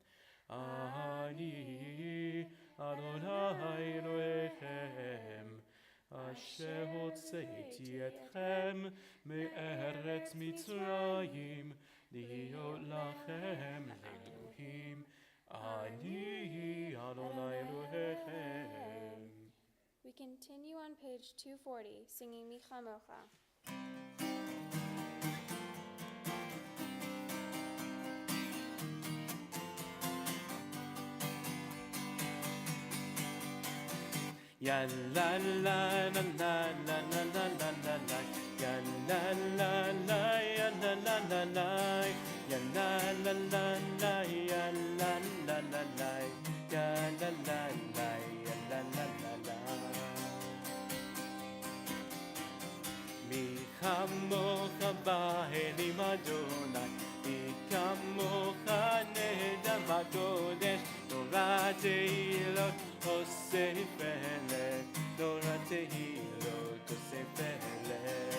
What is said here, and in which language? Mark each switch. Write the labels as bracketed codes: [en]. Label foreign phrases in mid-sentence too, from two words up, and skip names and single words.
[he] אני אדוני אלוהיכם, אשר הוצאתי אתכם מארץ מצרים, להיות לכם לאלוהים. אני אדוני אלוהיכם. [en] We continue on page 240, singing Micha Mocha. Ya la la la la la la la la la la. Ya la la la ya la la la la. Ya la la la la ya la la la la. Ya la la la ya la la la la. [he] מי כמוכה באלים אדוני, מי כמוכה נדם הקודש, תורה תהילות עושה פלא, תורה תהילות עושה פלא.